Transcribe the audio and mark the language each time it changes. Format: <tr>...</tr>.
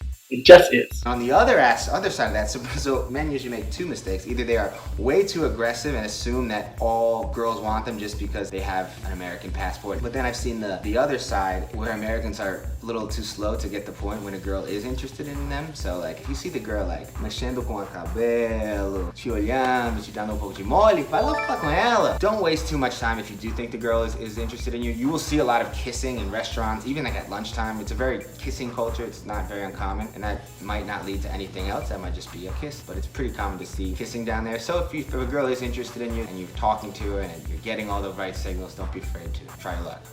<en>It just is. On the other side of that, so men usually make two mistakes. Either they are way too aggressive and assume that all girls want them just because they have an American passport. But then I've seen the other side where Americans are a little too slow to get the point when a girl is interested in them. So like if you see the girl like</en> <pt>mexendo com o cabelo, te olhando, te dando pouco de mole, vai lá falar com ela.</pt> <en>Don't waste too much time if you do think the girl is interested in you. You will see a lot of kissing in restaurants, even like at lunchtime. It's a very kissing culture. It's not very uncommon. And that might not lead to anything else. That might just be a kiss, but it's pretty common to see kissing down there. So if a girl is interested in you and you're talking to her and you're getting all the right signals, don't be afraid to try your luck.</en>